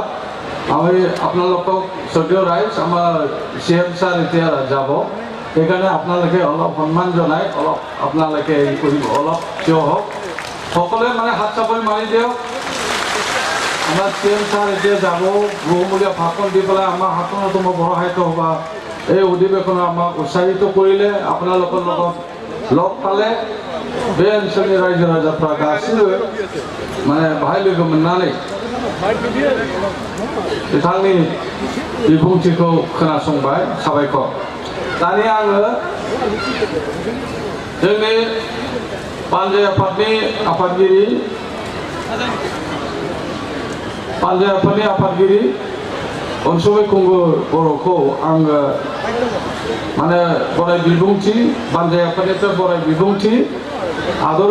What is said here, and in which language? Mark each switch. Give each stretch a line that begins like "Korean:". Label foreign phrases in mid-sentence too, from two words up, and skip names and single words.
Assamese: আমি আপোনালোকক শ্ৰদ্ধেয় ৰাইজ আমাৰ CM ছাৰ এতিয়া যাব, সেইকাৰণে আপোনালোকে অলপ সন্মান জনাই অলপ আপোনালোকে এই কৰিব, অলপ থিয় হওক, সকলোৱে মানে হাত চাপৰি মাৰি দিয়ক। আমাৰ CM ছাৰ এতিয়া যাব, বহুমূলীয়া ভাষণ দি পেলাই আমাৰ হাততো মই বৰহাইত সভা এই অধিৱেশনত আমাক উৎসাহিত কৰিলে, আপোনালোকৰ লগত লগ পালে
Bodo: बे ओनसोलनि रायजो राजाफ्रा गासिबो माने बाहाय लोगो मोननानै बिथांनि बिबुंथिखौ खोनासंबाय। साबायखर। दानिया आङो जोंनि पान्जाय आफादनि आफादगिरि अनसुमै खुंगुर बर'खौ आङो माने बराय बिबुंथि पान्जाय आफादनिफ्राय बराय बिबुंथि आदर